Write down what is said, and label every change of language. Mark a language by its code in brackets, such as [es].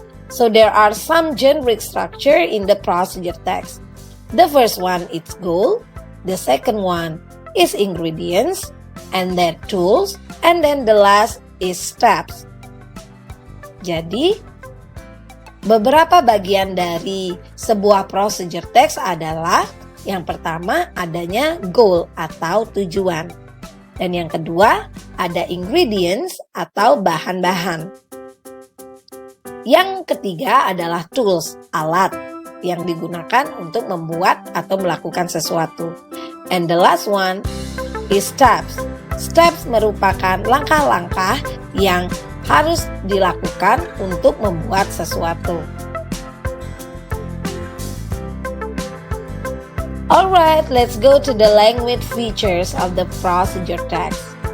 [en] So there are some generic structure in the procedure text. The first one is goal, the second one is ingredients, and then tools, and then the last is steps. [id] Jadi, beberapa bagian dari sebuah procedure text adalah yang pertama adanya goal atau tujuan. Dan yang kedua ada ingredients atau bahan-bahan. Yang ketiga adalah tools, alat yang digunakan untuk membuat atau melakukan sesuatu. [en] And the last one is steps. [id] Steps merupakan langkah-langkah yang harus dilakukan untuk membuat sesuatu. [en] Alright, let's go to the language features of the procedure text.